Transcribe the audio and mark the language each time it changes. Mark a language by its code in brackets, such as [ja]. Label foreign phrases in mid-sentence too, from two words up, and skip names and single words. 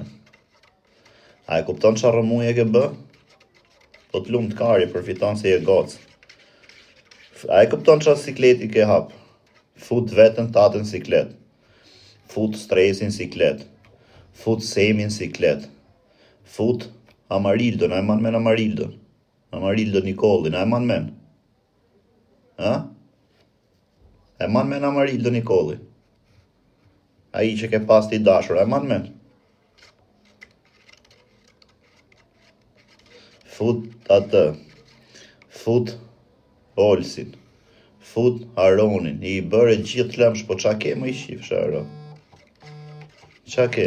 [sq] A e kupton që arru muje ke bë? Po të lumë të kari, përfiton se je gocë. A e kupton që sikleti ke hap? Fut vetën tatën siklet. Fut stresin siklet. Fut semin siklet. Fut Amarildo, na e man men Amarildo. Amarildo Nikolli, na e man men. Ha? E man men Amarildo Nikolli. A i që ke pas t'i dashur, e man men. Fut atë. Fut Olsin. Fut Aronin. I bërë gjithë lemsh, po qa ke më i shifë sharo? Qa ke?